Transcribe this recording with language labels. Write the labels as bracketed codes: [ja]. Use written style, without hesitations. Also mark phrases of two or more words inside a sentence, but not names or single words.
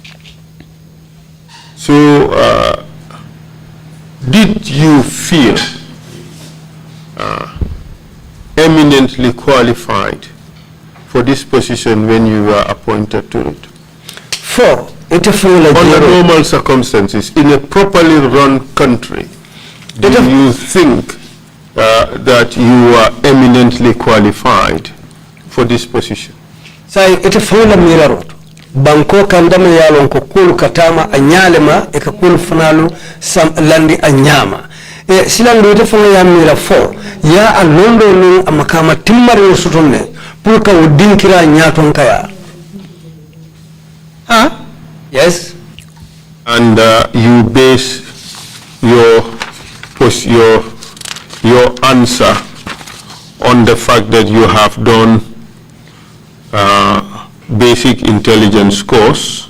[en] So, did you feel eminently qualified for this position when you were appointed to it? Under normal circumstances, in a properly run country, do you think that you are eminently qualified for this position? [man] Banko kandama yalon ko kulu katama anyalema ekakulu fanalu sam landi anyama silango ite fanga ya mira fo ya alondo ni amakama timmari usutonne pulka udinkira nyaton kaya. [en] Yes. And you base your answer on the fact that you have done basic intelligence course.